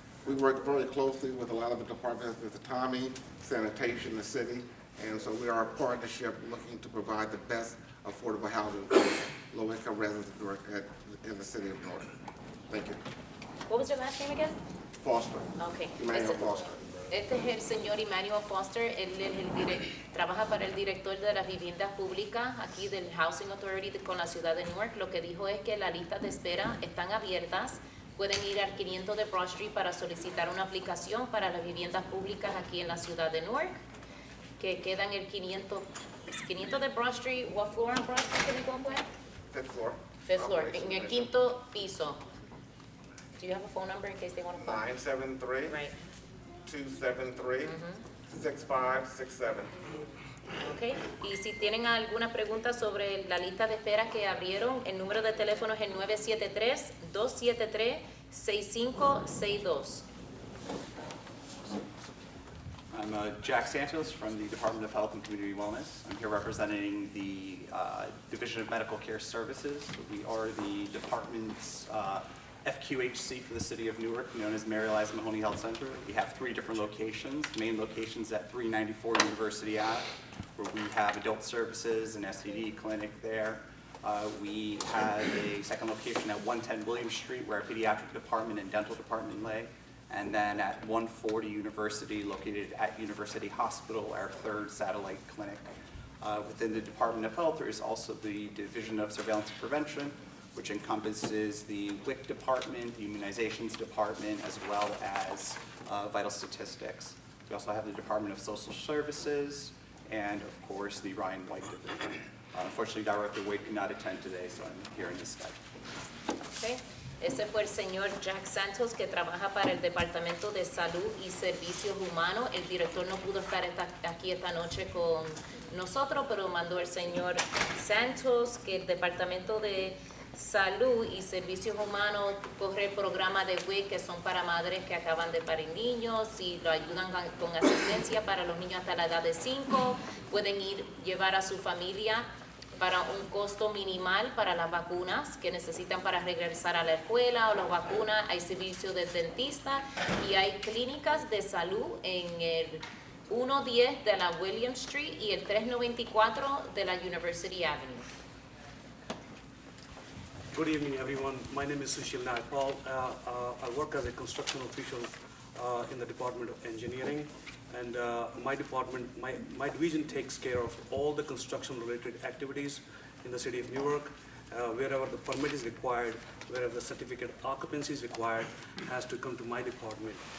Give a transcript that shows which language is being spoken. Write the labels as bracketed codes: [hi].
[en] We work very closely with a lot of the departments, with the Tommy, sanitation, the city, and so we are a partnership looking to provide the best affordable housing for low-income residents in the city of Newark. Thank you. What was your last name again? Foster. Okay. Emmanuel Foster. [es] Este es el señor Emmanuel Foster, él es trabaja para el director de las viviendas públicas aquí del Housing Authority con la ciudad de Newark. Lo que dijo es que las listas de espera están abiertas. Pueden ir al 500 de Broad Street para solicitar una aplicación para las viviendas públicas aquí en la ciudad de Newark, que quedan el 500 de Broad Street. [en] What floor on Broad Street can we go with? Fifth floor. Fifth floor, [es] en el quinto piso. [en] Do you have a phone number in case they want to call? 973. Right. 273 6567. Okay. [es] Y si tienen alguna pregunta sobre la lista de espera que abrieron, el número de teléfono es el 973-273-6562. [en] I'm Jack Santos from the Department of Health and Community Wellness. I'm here representing the Division of Medical Care Services. We are the department's FQHC for the city of Newark, known as Mary Eliza Mahoney Health Center. We have 3 different locations. Main locations at 394 University Ave, where we have adult services and STD clinic there. We have a second location at 110 William Street, where our pediatric department and dental department lay. And then at 140 University, located at University Hospital, our 3rd satellite clinic. Within the Department of Health, there is also the Division of Surveillance and Prevention, which encompasses the WIC department, the immunizations department, as well as vital statistics. We also have the Department of Social Services, and of course, the Ryan White division. Unfortunately, Director White could not attend today, so I'm here in his stead. Okay. [es] Ese fue el señor Jack Santos, que trabaja para el Departamento de Salud y Servicios Humanos. El director no pudo estar aquí esta noche con nosotros, pero mandó el señor Santos, que el Departamento de Salud y Servicios Humanos corre el programa de WIC, que son para madres que acaban de parir niños y lo ayudan con asistencia para los niños hasta la edad de 5. Pueden llevar a su familia para un costo minimal para las vacunas que necesitan para regresar a la escuela o las vacunas. Hay servicios de dentista y hay clínicas de salud en el 110 de la William Street y el 394 de la University Avenue. [en] Good evening, everyone. My name is Sushil Nagpal. I work as a construction official in the Department of Engineering, and my division takes care of all the construction-related activities in the city of Newark. Wherever the permit is required, wherever the certificate of occupancy is required, has to come to my department.